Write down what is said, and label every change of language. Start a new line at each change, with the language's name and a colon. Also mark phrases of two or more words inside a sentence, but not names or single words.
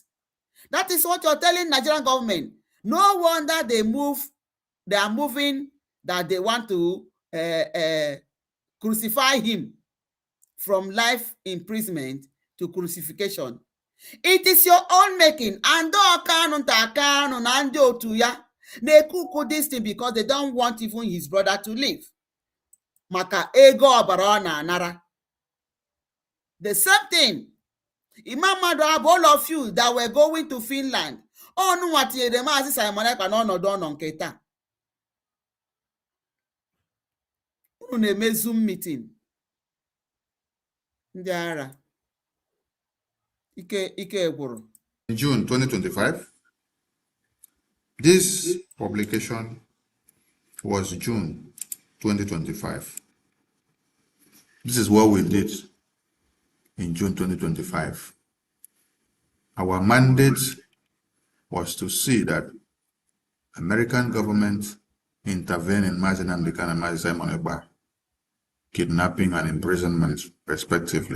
English: That is what you're telling Nigerian government. No wonder they are moving that they want to crucify him from life imprisonment to crucifixion. It is your own making. And Kanu
Igbo: na ndị otu ya na-ekuku
English: this thing because they don't want even his brother to live.
Igbo: Maka ego ọbara ọ na-anara.
English: The same thing. Imam Madhab, all of you that were going to Finland.
Igbo: Ọnụ nwa tinyere Maazị Simon Ekpa n'ọnọdụ ọnọ nke taa. Unu na-eme
English: Zoom meeting.
Igbo: Ndị ara. Ike gwụrụ.
English: In June 2025, this publication was June 2025. This is what we did in June 2025. Our mandate was to see that American government intervene in Mazi Nnamdi Kanu and Mazi Simon Ekpa kidnapping and imprisonment respectively.